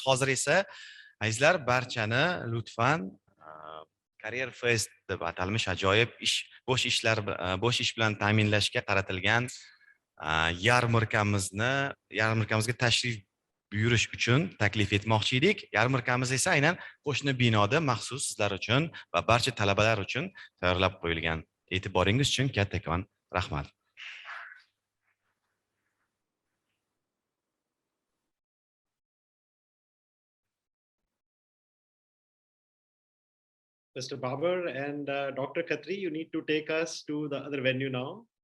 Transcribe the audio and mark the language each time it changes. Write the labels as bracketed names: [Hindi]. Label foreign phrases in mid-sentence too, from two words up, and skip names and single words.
[Uzbek] Hozir esa azizlar, barchani lutfan Career Fest deb atalmish ajoyib bo'sh ish bilan ta'minlashga qaratilgan yarmarkamizga tashrif buyurish uchun taklif etmoqchi edik. Yarmarkamiz esa aynan qo'shni binoda maxsus sizlar uchun va barcha talabalar uchun tayyorlab qo'yilgan. E'tiboringiz uchun kattakon rahmat. [English] Mr. Babar and Dr. Khatri, you need to take us to the other venue now.